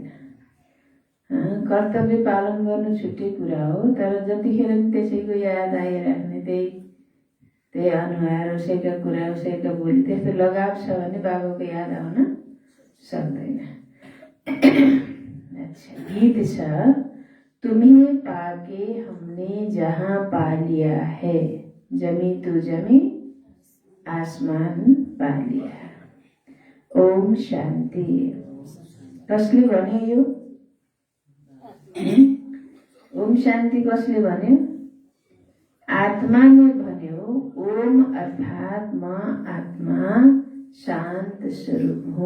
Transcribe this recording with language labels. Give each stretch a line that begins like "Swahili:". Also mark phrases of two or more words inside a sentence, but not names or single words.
Nepali: कर्तव्य पालन गर्नु छुट्टै कुरा हो, तर जतिखेर पनि त्यसैको याद आइराख्ने, त्यही अनुहार, उसैका कुरा, उसैका बोली, त्यस्तो लगाव छ भने बाबाको याद आउन सक्दैन। अच्छा, गीत छ।
Hindi: तुम्हें पाके हमने जहाँ पा लिया है, जमी तो जमी आसमान पा लिया।
Nepali: ओम शान्ति। कसले भन्यो यो? ओम शान्ति कसले भन्यो? आत्माले भन्यो। ओम अर्थात म आत्मा शान्त स्वरूप हुँ।